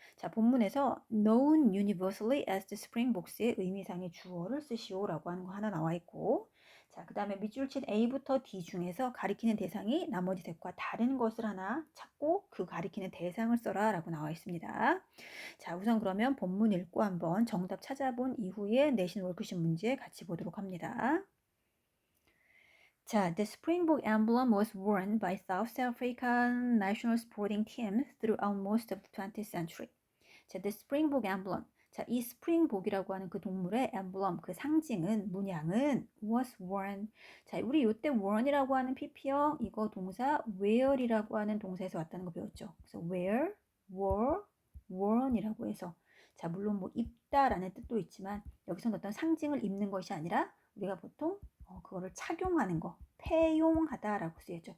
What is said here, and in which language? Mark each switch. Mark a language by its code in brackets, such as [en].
[ko] 자, 본문에서 [en] known universally as the springboks [ko] 의 의미상의 주어를 쓰시오라고 하는 거 하나 나와 있고 자, 그 다음에 밑줄 친 A부터 D 중에서 가리키는 대상이 나머지 셋과 다른 것을 하나 찾고 그 가리키는 대상을 써라 라고 나와 있습니다. 자, 우선 그러면 본문 읽고 한번 정답 찾아본 이후에 내신 월크슛 문제 같이 보도록 합니다. [en] 자, the Springbok emblem was worn by South African national sporting teams throughout most of the 20th century. [ko] 자, [en] the Springbok emblem. [ko] 자, 이 스프링복이라고 하는 그 동물의 emblem, 그 상징은, 문양은 [en] was worn. [ko] 자, 우리 요때 worn이라고 하는 pp형, 이거 동사 wear이라고 하는 동사에서 왔다는 거 배웠죠. 그래서 [en] wear, wore, worn [ko] 이라고 해서 자, 물론 뭐 입다라는 뜻도 있지만 여기서는 어떤 상징을 입는 것이 아니라 우리가 보통 그거를 착용하는 거, 폐용하다라고 쓰였죠.